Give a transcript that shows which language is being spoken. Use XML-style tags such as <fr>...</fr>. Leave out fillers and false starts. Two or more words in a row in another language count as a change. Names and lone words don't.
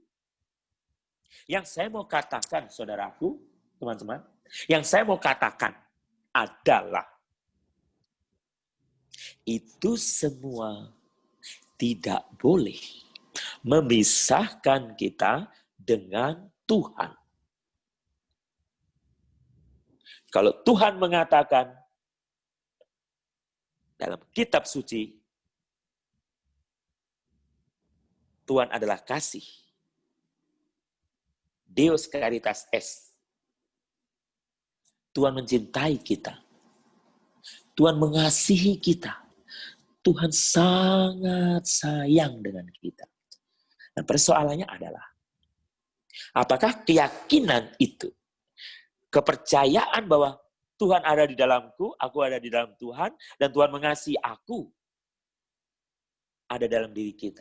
<id>Yang saya mau katakan, saudaraku, teman-teman, yang saya mau katakan adalah itu semua tidak boleh memisahkan kita dengan Tuhan. Kalau Tuhan mengatakan dalam kitab suci, Tuhan adalah kasih.</id> <la>Deus caritas est.</la> <id>Tuhan mencintai kita. Tuhan mengasihi kita. Tuhan sangat sayang dengan kita. Dan persoalannya adalah, apakah keyakinan itu, kepercayaan bahwa Tuhan ada di dalamku, aku ada di dalam Tuhan, dan Tuhan mengasihi aku, ada dalam diri kita.</id>